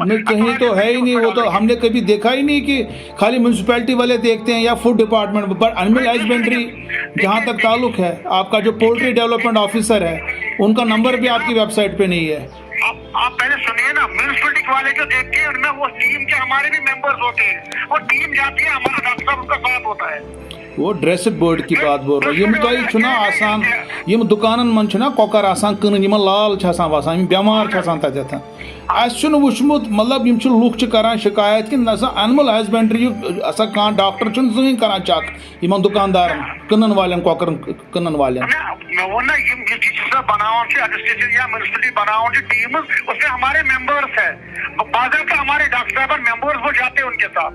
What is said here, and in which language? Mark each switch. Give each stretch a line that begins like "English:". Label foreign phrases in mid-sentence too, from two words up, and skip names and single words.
Hindi: नहीं, कहीं तो है ही नहीं, वो तो हमने कभी देखा ही नहीं कि खाली म्यूनसिपैलिटी वाले देखते हैं या फूड डिपार्टमेंट, बट
English: animal husbandry
Hindi: जहाँ तक ताल्लुक है, आपका जो
English: poultry development officer
Hindi: है, उनका नंबर भी आपकी वेबसाइट पे नहीं है। आप पहले सुनिए ना, म्यूनसिपैलिटी वाले जो देखते हैं उनमें वो टीम के हमारे भी मेंबर्स होते हैं, और टीम जाती है, हमारा डॉक्टर साहब उनका साथ होता है। वो ड्रेसेड बोर्ड की बात बोल रहा हूँ,
Kashmiri: तुम आसान यम दुकान मन कॉकर आसान कन लाल वसान बेमार तथन वुचमुत, मतलब लुक करान शिकायत कि नसा
English: animal husbandry
Kashmiri: कह डॉक्टर जहन करान चेक इन दुकानदार कनन वाले कॉकर कनन वाले।
Hindi: हमारे मेंबर्स है, हमारे डॉक्टर साहब मेंबर्स वो जाते हैं उनके साथ।